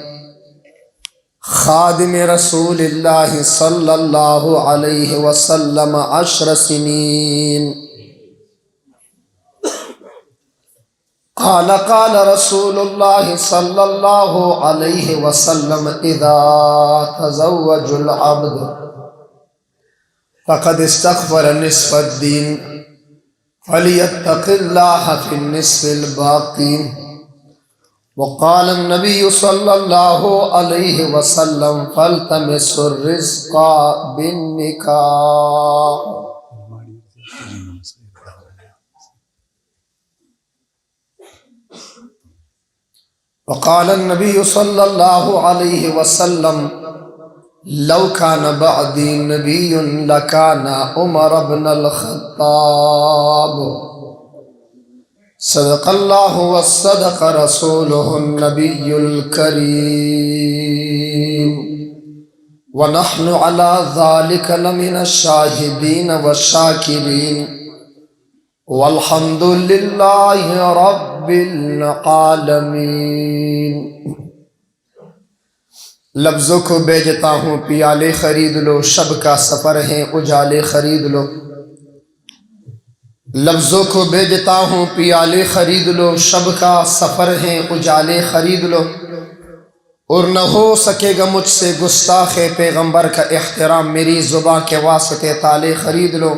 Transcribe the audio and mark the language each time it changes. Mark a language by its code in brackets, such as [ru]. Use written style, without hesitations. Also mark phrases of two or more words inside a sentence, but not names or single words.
[ar] خادم رسول الله صلى الله عليه وسلم 10 سنين قال رسول الله صلى الله عليه وسلم إذا تزوج العبد فقد استكمل نصف الدين فليتق الله في النصف الباقي وقال النبي صلى الله عليه وسلم فالتمسوا الرزق بالنكاح. وقال النبي صلى الله عليه وسلم لو كان بعدي نبي لكان عمر ابن الخطاب صدق الله وصدق رسوله النبي الكريم ونحن على ذلك لمن الشاهدين والشاكرين والحمد لله رب العالمين. [ur] لفظوں کو بیچتا ہوں پیالے خرید لو، شب کا سفر ہے اجالے خرید لو. لفظوں کو بیچتا ہوں پیالے خرید لو، شب کا سفر ہے اجالے خرید لو. اور نہ ہو سکے گا مجھ سے گستاخِ پیغمبر کا احترام، میری زباں کے واسطے تالے خرید لو.